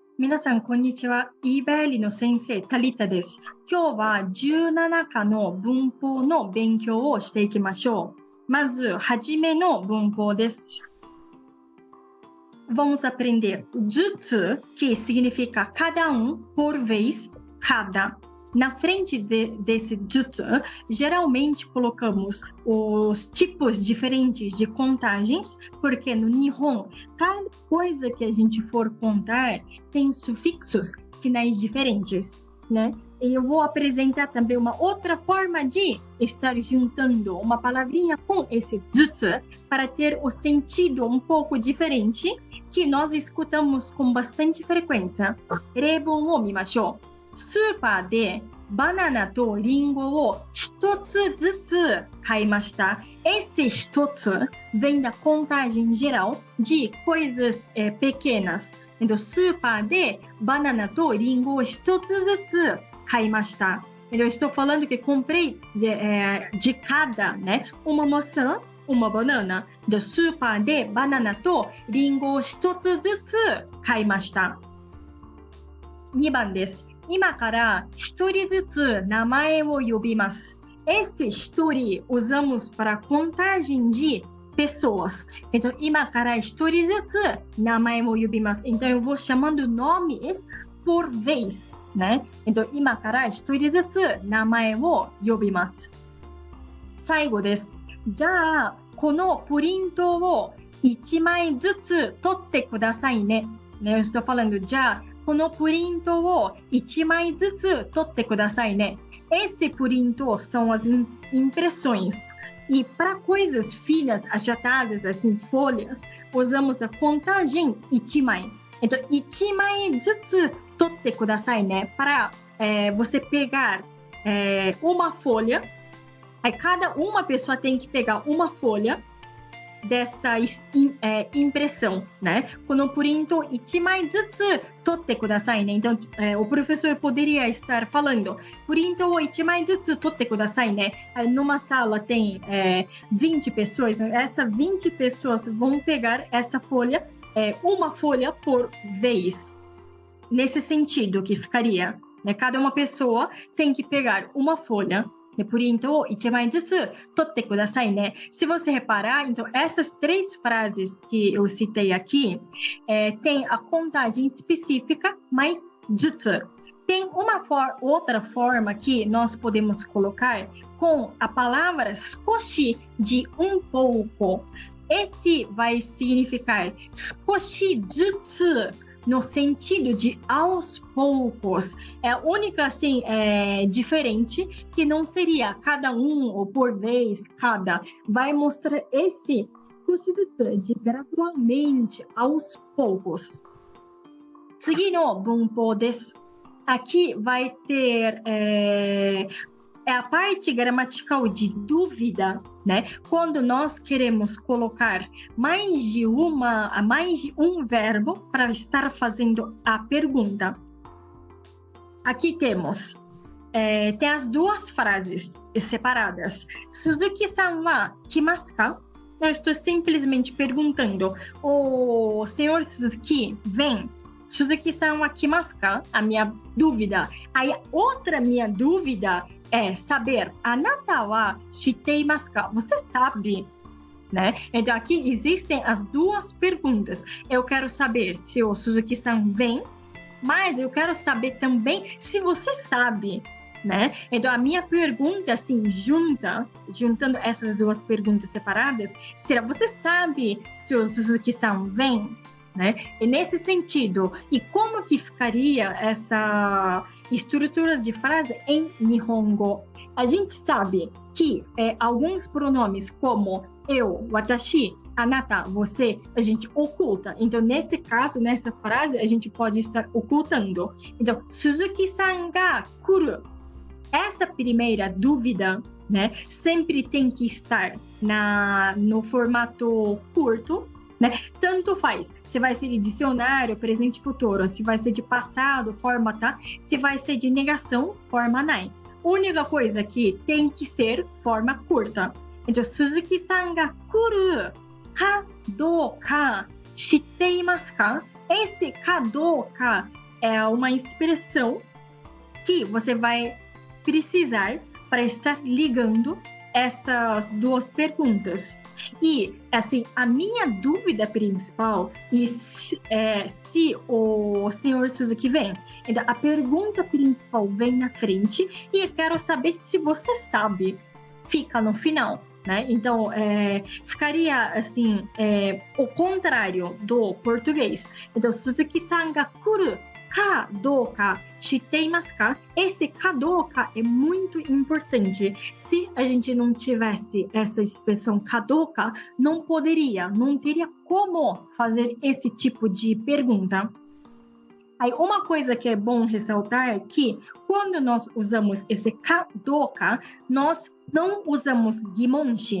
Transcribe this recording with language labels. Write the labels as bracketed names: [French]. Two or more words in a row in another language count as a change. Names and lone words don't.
[Japanese] 皆さん、こんにちは。eBailey の先生、タリタです。今日は17課の文法の勉強をしていきましょう。まず、はじめの文法です。 [Portuguese] Vamos aprender jutsu, que significa cada por vez, cada. Na frente desse jutsu, geralmente colocamos os tipos diferentes de contagens, porque no Nihon, cada coisa que a gente for contar tem sufixos finais diferentes, né? E eu vou apresentar também uma outra forma de estar juntando uma palavrinha com esse jutsu para ter o sentido um pouco diferente que nós escutamos com bastante frequência. [Japanese] 例文を見ましょう。スーパーでバナナとリンゴを一つずつ買いました。 [Portuguese] Esse 一つ vem da contagem geral de coisas pequenas. Então, [Japanese] スーパーでバナナとリンゴを一つずつ買いました。 [Portuguese] Eu estou falando que comprei de cada, né? Uma maçã, uma banana. [Japanese] Do スーパーでバナナとリンゴを一つずつ買いました。2番です。今から一人ずつ名前を呼びます。 [Portuguese] Esse 一人 usamos para contagem de pessoas. Então, [Japanese] 今から一人ずつ名前を呼びます。 [Portuguese] Então, eu vou chamando nomes por vez, né? Então, [Japanese] 今から一人ずつ名前を呼びます。最後です。じゃあ、このプリントを1枚ずつ取ってくださいね。 [Portuguese] Eu estou falando, [Japanese] じゃあ、このプリントを1枚ずつ取ってくださいね。 [Portuguese] Esse printo são as impressões. E para coisas finas, achatadas, assim, folhas, usamos a contagem 1 枚. [Japanese] Então, 1枚ずつ取ってくださいね. [Portuguese] Para você pegar uma folha, aí cada uma pessoa tem que pegar uma folha dessa impressão, né? [Japanese] このプリントを1枚ずつ取ってくださいね。 [Portuguese] Então, o professor poderia estar falando, [Japanese] プリントを1枚ずつ取ってくださいね. [Portuguese] Numa sala tem 20 pessoas, essas 20 pessoas vão pegar essa folha, uma folha por vez. Nesse sentido que ficaria, né? Cada uma pessoa tem que pegar uma folha. [Japanese] プリントを1枚ずつ取ってくださいね. [Portuguese] Se você reparar, então, essas três frases que eu citei aqui tem a contagem específica mais jutsu. Tem uma outra forma que nós podemos colocar com a palavra skoshi de pouco. Esse vai significar [Japanese] 少しずつ [Portuguese] no sentido de aos poucos. É a única, assim, diferente que não seria cada ou por vez, cada. Vai mostrar esse de gradualmente, aos poucos. [Japanese] 次の文法です。 [Portuguese] Aqui vai ter a parte gramatical de dúvida, né? Quando nós queremos colocar mais de um verbo para estar fazendo a pergunta. Aqui temos tem as duas frases separadas. [Japanese] 鈴木さんは来ますか? [Portuguese] Eu estou simplesmente perguntando, o senhor Suzuki vem? [Japanese] 鈴木さんは来ますか? [Portuguese] A minha dúvida. Aí outra minha dúvida é saber, [Japanese] あなたは知っていますか? [Portuguese] Você sabe, né? Então aqui existem as duas perguntas. Eu quero saber se o Suzuki-san vem, mas eu quero saber também se você sabe, né? Então a minha pergunta, assim, juntando essas duas perguntas separadas, será: você sabe se o Suzuki-san vem? Né? E nesse sentido, e como que ficaria essa estrutura de frase em Nihongo? A gente sabe que alguns pronomes como eu, [Japanese] 私、あなた, [Portuguese] você, a gente oculta. Então, nesse caso, nessa frase, a gente pode estar ocultando. Então, [Japanese] 鈴木さんが来る. [Portuguese] Essa primeira dúvida, né, sempre tem que estar no formato curto, né? Tanto faz, se vai ser de dicionário, presente e futuro, se vai ser de passado, forma tá, se vai ser de negação, forma nai. Única coisa que tem que ser forma curta. Então, [Japanese] 鈴木さんが来るかどうか知っていますか? [Portuguese] Esse [Japanese] かどうか [Portuguese] é uma expressão que você vai precisar para estar ligando essas duas perguntas. E, assim, a minha dúvida principal é se o senhor Suzuki vem. Então, a pergunta principal vem na frente e eu quero saber se você sabe. Fica no final, né? Então, ficaria, assim, o contrário do português. Então, [Japanese] 鈴木さんが来るかどうか知っていますか? [Portuguese] Esse kadoka é muito importante. Se a gente não tivesse essa expressão kadoka, não teria como fazer esse tipo de pergunta. Aí, uma coisa que é bom ressaltar é que quando nós usamos esse kadoka, nós não usamos gimonshi.